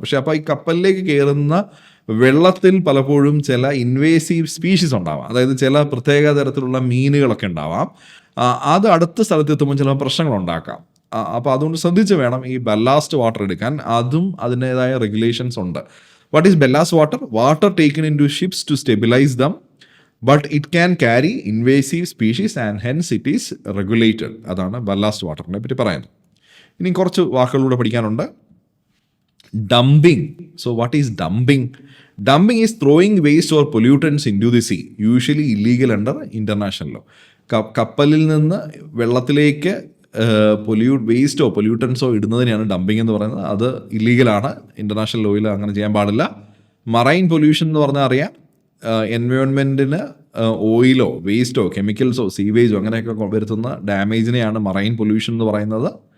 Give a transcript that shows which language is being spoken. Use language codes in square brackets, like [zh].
[ml] പക്ഷേ അപ്പോൾ ഈ കപ്പലിലേക്ക് കയറുന്ന വെള്ളത്തിൽ പലപ്പോഴും ചില ഇൻവേസീവ് സ്പീഷീസ് ഉണ്ടാവാം. അതായത് ചില പ്രത്യേക തരത്തിലുള്ള മീനുകളൊക്കെ ഉണ്ടാവാം. അത് അടുത്ത സ്ഥലത്തെത്തുമ്പോൾ ചില പ്രശ്നങ്ങളുണ്ടാക്കാം. അപ്പോൾ അതുകൊണ്ട് ശ്രദ്ധിച്ച് വേണം ഈ ബല്ലാസ്റ്റ് വാട്ടർ എടുക്കാൻ. അതും അതിൻ്റേതായ റെഗുലേഷൻസ് ഉണ്ട്. [en] What is ballast water? Water taken into ships to stabilize them, but it can carry invasive species and hence it is regulated. [ml] അതാണ് ബല്ലാസ്റ്റ് വാട്ടറിനെ പറ്റി പറയുന്നത്. ഇനി കുറച്ച് വാക്കുകളിലൂടെ പഠിക്കാനുണ്ട്. [en] Dumping. So what is dumping? Dumping is throwing waste or pollutants into the sea, usually illegal under international law. [ml] കപ്പലിൽ നിന്ന് വെള്ളത്തിലേക്ക് വേസ്റ്റോ പൊല്യൂട്ടൻസോ ഇടുന്നതിനെയാണ് ഡംപിങ് എന്ന് പറയുന്നത്. അത് ഇല്ലീഗലാണ്, ഇൻ്റർനാഷണൽ ലോയിൽ അങ്ങനെ ചെയ്യാൻ പാടില്ല. മറൈൻ പൊല്യൂഷൻ എന്ന് പറഞ്ഞാൽ അറിയാം, എൻവയോൺമെൻറ്റിന് ഓയിലോ വേസ്റ്റോ കെമിക്കൽസോ സീവേജോ അങ്ങനെയൊക്കെ വരുത്തുന്ന ഡാമേജിനെയാണ് മറൈൻ പൊല്യൂഷൻ എന്ന് പറയുന്നത്.